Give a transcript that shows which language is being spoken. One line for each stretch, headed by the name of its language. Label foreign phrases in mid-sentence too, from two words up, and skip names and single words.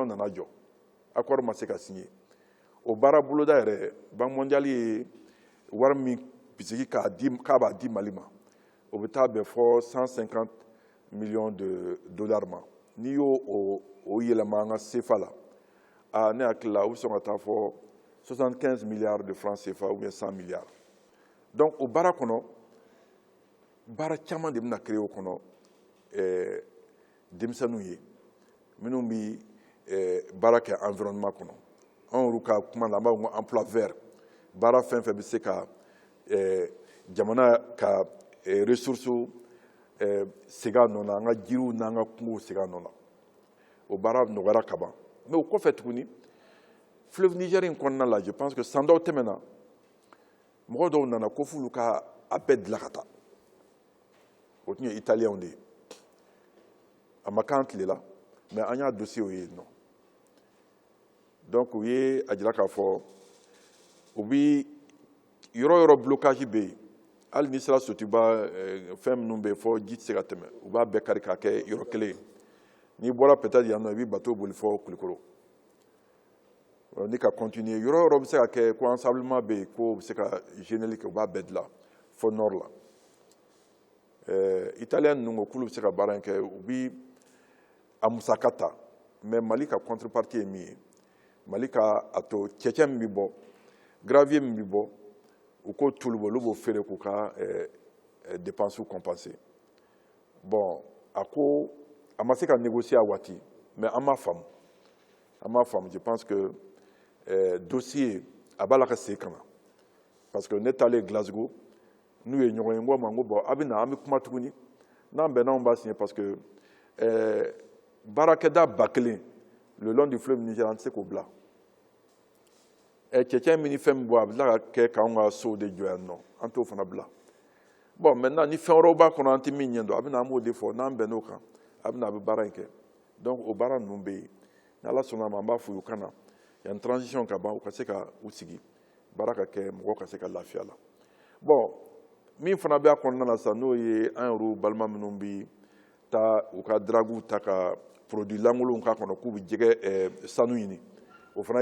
Bambara: nana jɔ accord ma se ka signé o baara boloda yɛrɛ Banque mondiale ye wari min bisigi k'a b'a di Mali ma o bɛ taa bɛn fɔ
French: 150 millions de dollars
Bambara: ma n'i y'o yɛlɛma an ka CFA la ne hakili la o bɛ sɔn ka taa fɔ
French: 75 milliards de francs CFA ou bien 100 milliards
Bambara: donc o baara kɔnɔ baara caman de bɛna créer o kɔnɔ denmisɛnninw ye minnu bɛ baara kɛ environnement kɔnɔ an y'olu ka kuma la an b'a fɔ ko
French: emploi vert
Bambara: baara fɛn fɛn bɛ se ka jamana ka ressources segin a nɔ na an ka jiriw n'an ka kungow segin a nɔ na o baara nɔgɔyara ka ban mais o kɔfɛ tuguni fleuve Niger in kɔnɔna la
French: je pense que
Bambara: san dɔw tɛmɛna mɔgɔ dɔw nana ko f'olu ka a bɛɛ dilan ka taa o tun ye italiyɛnw de ye a ma k'an tile la mais an y'a dossier o ye yen nɔ donc u ye a jira k'a fɔ u bɛ yɔrɔ o yɔrɔ blocage bɛ yen hali n'i sera Sotiba fɛn minnu bɛ yen fɔ ji tɛ se ka tɛmɛ u b'a bɛɛ kari k'a kɛ yɔrɔ kelen n'i bɔra peut-être yan nɔ i bɛ bateau boli fɔ Kulikoro ni ka continuer yɔrɔ o yɔrɔ bɛ se ka kɛ ko ensablement bɛ yen ko bɛ se ka généli kɛ u b'a bɛɛ dilan fɔ nord la italien ninnu ko k'olu bɛ se ka baara in kɛ u bɛ a musaka ta mais Mali ka contrepartie ye min ye Mali ka a to cɛncɛn min bɛ bɔ gravier min bɛ bɔ u k'o tulu bɔ olu b'o feere k'u ka dépenses compenser bon a ko a ma se ka négocier a waati mais an m'a faamu
French: je pense que
Bambara: dossier a b'a la ka segin ka na
French: parce que
Bambara: ne taalen Glasgow n'u ye ɲɔgɔn ye n ko ma n ko bon a bɛ na an bɛ kuma tuguni n'an bɛnna anw b'a signer
French: parce que
Bambara: baarakɛda 1000
French: le long du fleuve Niger
Bambara: an tɛ se k'o bila cɛncɛn min ni fɛn min bɔ a bɛ tila ka kɛ k'anw ka sow de jɔ yan nɔ an t'o fana bila
French: bon maintenant
Bambara: ni fɛn wɛrɛw b'a kɔnɔ an tɛ min ɲɛ dɔn a bɛ na an b'o de fɔ n'an bɛnn'o kan a bɛ na a bɛ baara in kɛ donc o baara ninnu bɛ yen ni Ala sɔnna a ma an b'a fɔ u kana yan transition ka ban u ka se ka u sigi baara ka kɛ mɔgɔw ka se ka lafiya la bon min fana bɛ a kɔnɔna na sisan n'o ye an yɛrɛw balima minnu bɛ taa u ka draguw ta ka produit lankolonw k'a kɔnɔ k'u bɛ jɛgɛ sanu ɲini o fana ye